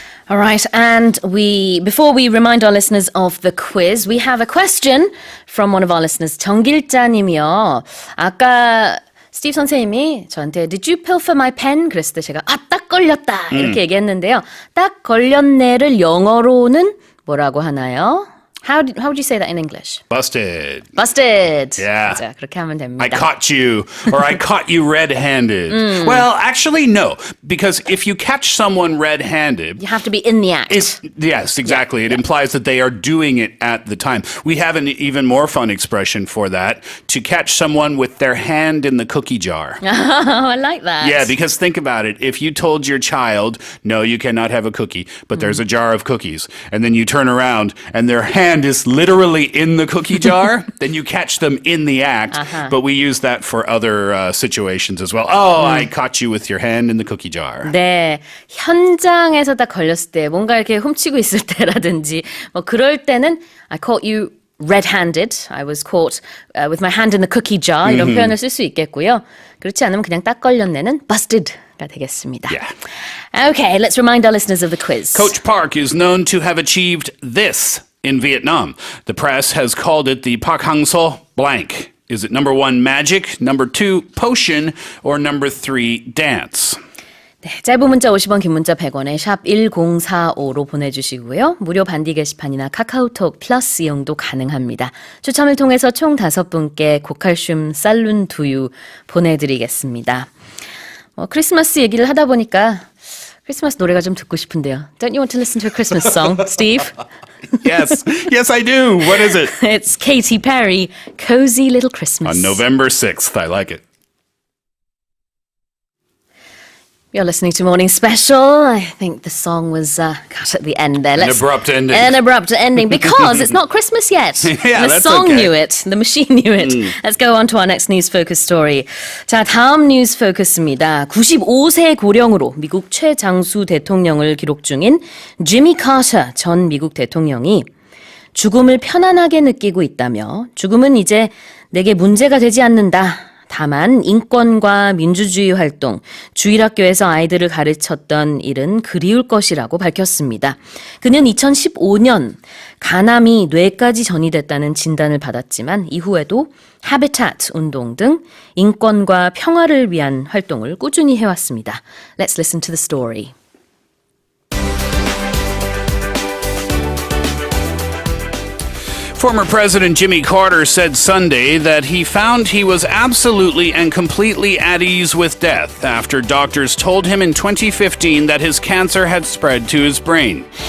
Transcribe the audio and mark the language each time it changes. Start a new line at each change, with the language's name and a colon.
English: All right, and before we remind our listeners of the quiz, we have a question from one of our listeners, 정길자님이요.
Korean: 아까 스티브 선생님이 저한테
English: Did you pilfer my pen?
Korean: 그랬을 때 제가 딱 걸렸다 이렇게 얘기했는데요. 딱 걸렸네를 영어로는 뭐라고 하나요?
English: How would you say that in English? Busted. Busted. Yeah.
Korean: 맞아, 그렇게 하면 됩니다.
English: I caught you, or I caught you red-handed. Well, actually, no, because if you catch someone red-handed, You have to be in the act. Yes, exactly. It implies that they are doing it at the time. We have an even more fun expression for that: to catch someone with their hand in the cookie jar. Oh, I like that. Yeah, because think about it. If you told your child, no, you cannot have a cookie, but there's a jar of cookies, and then you turn around and their hand is literally in the cookie jar, then you catch them in the act. But we use that for other situations as well. Oh, I caught you with your hand in the cookie jar.
Korean: 네, 현장에서 딱 걸렸을 때 뭔가 이렇게 훔치고 있을 때라든지 뭐 그럴 때는
English: I caught you red-handed. I was caught with my hand in the cookie jar.
Korean: 이런 표현을 쓸 수 있겠고요. 그렇지 않으면 그냥 딱 걸렸네는 busted가 되겠습니다.
English: Yeah. Okay, let's remind our listeners of the quiz. Coach Park is known to have achieved this in Vietnam. The press has called it the Park Hang-seo blank. Is it number 1, magic, number 2, potion, or number 3, dance?
Korean: 네, 짧은 문자 50원, 긴 문자 100원에 샵 1045로 보내주시고요. 무료 반디 게시판이나 카카오톡 플러스 이용도 가능합니다. 추첨을 통해서 총 5분께 고칼슘 살룬 두유 보내드리겠습니다. 크리스마스 얘기를 하다 보니까 크리스마스 노래가 좀 듣고 싶은데요.
English: Don't you want to listen to a Christmas song, Steve? Yes, I do. What is it? It's Katy Perry, Cozy Little Christmas. On November 6th. I like it. You're listening to Morning Special. I think the song was, at the end there. An abrupt ending. An abrupt ending because it's not Christmas yet. Yeah, the that's song okay. knew it. The machine knew it. Let's go on to our next news focus story.
Korean: 자, 다음 뉴스 포커스입니다. 95세 고령으로 미국 최장수 대통령을 기록 중인 지미 카터 전 미국 대통령이 죽음을 편안하게 느끼고 있다며 죽음은 이제 내게 문제가 되지 않는다. 다만 인권과 민주주의 활동, 주일학교에서 아이들을 가르쳤던 일은 그리울 것이라고 밝혔습니다. 그는 2015년 간암이 뇌까지 전이됐다는 진단을 받았지만 이후에도 하비tat 운동 등 인권과 평화를 위한 활동을 꾸준히 해왔습니다.
English: Let's listen to the story. Former President Jimmy Carter said Sunday that he found he was absolutely and completely at ease with death after doctors told him in 2015 that his cancer had spread to his brain.